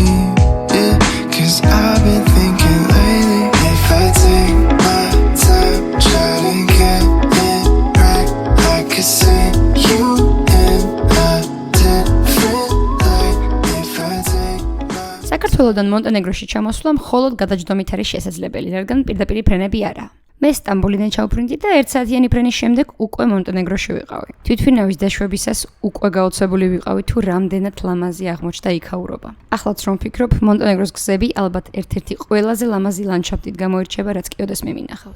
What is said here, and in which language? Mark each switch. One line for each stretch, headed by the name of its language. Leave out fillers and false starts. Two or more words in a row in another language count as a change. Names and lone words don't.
English: Yeah, cause I've been thinking lately, if I take my time, try to get it right, I could see you in a different light. If I take my
Georgian: საქართველოდან მონტენეგროში ჩამოსვლა მხოლოდ გადაჯდომით არის შესაძლებელი, რადგან პირდაპირ ფრენები არაა. მე სტამბოლიდან ჩავფრინდი და 1 საათიანი ფრენის შემდეგ უკვე მონტენეგროში ვიყავი. თვითმფრინავის დაშვებისას უკვე გაოცებული ვიყავი თუ რამდენად ლამაზი აღმოჩნდა იქაურობა. ახლაც რომ ვფიქრობ, მონტენეგროს გზები ალბათ ერთ-ერთი ყველაზე ლამაზი ლანდშაფტით გამოირჩევა, რაც კიდევ მემინახავს.